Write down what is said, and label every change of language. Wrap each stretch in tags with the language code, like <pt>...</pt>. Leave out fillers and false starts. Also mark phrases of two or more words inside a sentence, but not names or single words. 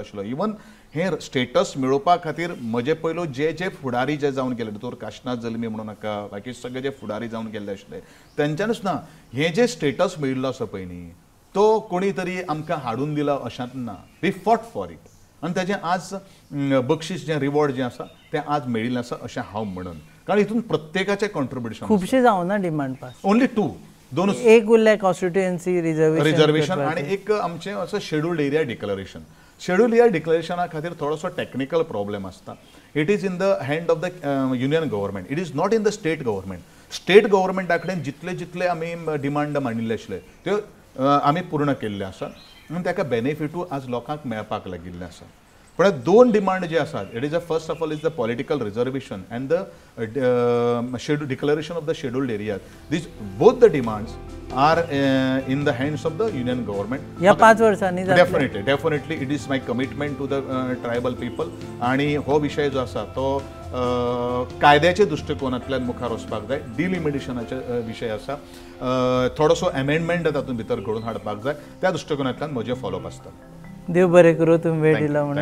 <kok>आशिल्लो इवन हे स्टेटस मेळोवपा खातीर म्हजे पयलो जे फुडारी जे जावन गेले दोतोर काशनाथ जल्मी म्हणूं नाका बाकी सगळे जे फुडारी जावन गेल्ले आशिल्ले तेंच्यानूच ना हे जे स्टेटस मेळिल्लो आसा पळय न्ही तो कोणी तरी आमकां हाडून दिला अशांत ना</kok> <en>we fought for it</en> <kok>आनी तेजें आज बक्षीस जें रिवॉर्ड जें आसा तें आज मेळिल्लें आसा अशें हांव म्हणून कारण हितून प्रत्येकाचें कॉन्ट्रिब्युशन खुबशे जावना डिमांड पास ओन्ली 2 एक उरले कॉन्स्टिट्युएन्सी रिजर्वेशन आणि एक आमचें असं</kok> <en>scheduled area declaration scheduled area declaration</en> <kok>खातीर थोडोसो</kok> <en>technical problem</en> <kok>आसता</kok> <en>it is in the hand of the union government it is not in the state government state government</en> <kok>कडेन जितले आमी डिमांड मांडिल्ले आशिल्ले त्यो आमी पूर्ण केल्ले आसा आनी ताका बेनिफिटूय आज लोकांक मेळपाक लागिल्लें आसा. पण दोन डिमांड जे आसात,</kok> <en>It is the first of all is the political reservation and the declaration of the scheduled areas. These both the demands are in the hands of the union government.</en> <kok>या 5 वर्सांनी</kok> <en>Definitely it is my commitment to the tribal people.</en> <kok>आणि हो विषय जो आसा तो कायद्याच्या दृश्टिकोनांतल्यान मुखार वचपाक जाय. डिलिमिटेशनाचे विषय आसा, थोडोसो अमेंडमेंट तातूंत भितर घडोवन हाडपाक जाय. त्या दृश्टिकोनांतल्यान म्हजे फॉलोअप आसता. देव बरें करूं तुम्ही वेळ दिला म्हणून.</kok>